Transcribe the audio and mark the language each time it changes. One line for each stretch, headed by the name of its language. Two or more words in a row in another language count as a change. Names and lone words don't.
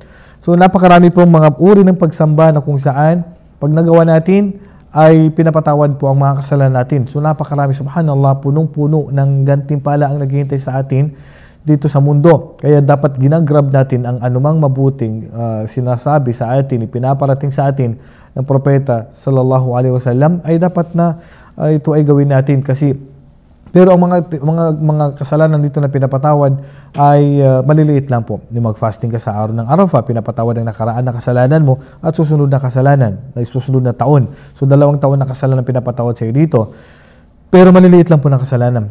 Filipino: So, napakarami pong mga uri ng pagsamba na kung saan, pag nagawa natin, ay pinapatawad po ang mga kasalanan natin. So, napakarami, subhanallah, punong-puno ng gantimpala ang naghihintay sa atin dito sa mundo. Kaya dapat ginagrab natin ang anumang mabuting sinasabi sa atin, ipinaparating sa atin ng Propeta
Arabic: صلى الله عليه وسلم,
Filipino: ay dapat na ito ay gawin natin. Pero ang mga kasalanan dito na pinapatawad ay maliliit lang po. Yung mag-fasting ka sa araw ng Arafah, pinapatawad ang nakaraan na kasalanan mo at susunod na kasalanan, na susunod na taon. So 2 taon na kasalanan pinapatawad sa iyo dito. Pero maliliit lang po ng kasalanan.